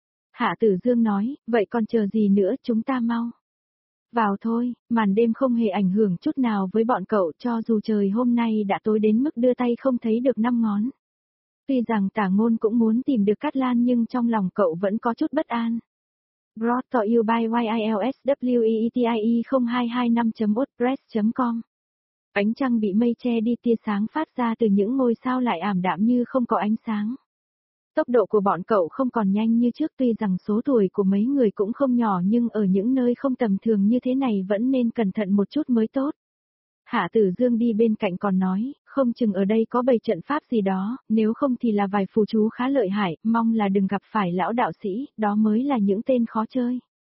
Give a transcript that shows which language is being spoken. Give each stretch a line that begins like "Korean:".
Vietnamese: Hạ Tử Dương nói, vậy còn chờ gì nữa, chúng ta mau. Vào thôi, màn đêm không hề ảnh hưởng chút nào với bọn cậu, cho dù trời hôm nay đã tối đến mức đưa tay không thấy được năm ngón. Tuy rằng Tả Ngôn cũng muốn tìm được Cát Lan nhưng trong lòng cậu vẫn có chút bất an.
English: Brought to you by YILSWEETIE0225.wordpress.com.
Vietnamese: Ánh trăng bị mây che đi, tia sáng phát ra từ những ngôi sao lại ảm đạm như không có ánh sáng. Tốc độ của bọn cậu không còn nhanh như trước, tuy rằng số tuổi của mấy người cũng không nhỏ nhưng ở những nơi không tầm thường như thế này vẫn nên cẩn thận một chút mới tốt. Hạ Tử Dương đi bên cạnh còn nói, không chừng ở đây có bày trận pháp gì đó, nếu không thì là vài phù chú khá lợi hại, mong là đừng gặp phải lão đạo sĩ, đó mới là những tên khó chơi.